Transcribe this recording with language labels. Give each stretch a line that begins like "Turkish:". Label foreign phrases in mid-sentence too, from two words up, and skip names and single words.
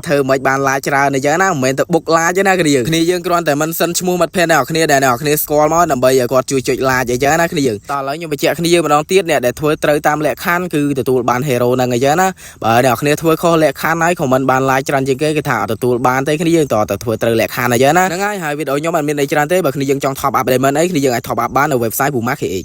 Khmer: ធ្វើមិនបាន like ច្រើនអញ្ចឹងណាមិនមែនទៅបុក like ទេណាគ្នាយើងគ្រាន់តែមិនសិនឈ្មោះមិត្តភ័ក្តិអ្នកគ្នាដែលអ្នកគ្នាស្គាល់មកដើម្បីឲ្យគាត់ជួយចុច like អញ្ចឹងណាគ្នាយើងតោះឥឡូវខ្ញុំបញ្ជាក់គ្នាយើងម្ដងទៀតអ្នកដែលធ្វើត្រូវតាមលក្ខខណ្ឌគឺទទួលបាន hero ហ្នឹងអញ្ចឹងណាបើអ្នកគ្នាធ្វើខុសលក្ខខណ្ឌហើយខមមិនបាន like ច្រើនជាងគេគឺថាអត់ទទួលបានទេគ្នាយើងតើធ្វើត្រូវលក្ខខណ្ឌអញ្ចឹងណាហ្នឹងហើយវីដេអូខ្ញុំអត់មានអីច្រើនទេបើគ្នាយើងចង់
English: top up diamond
Khmer: អីគ្នាយើងអាច
English: top up
Khmer: បាននៅ website Puma KX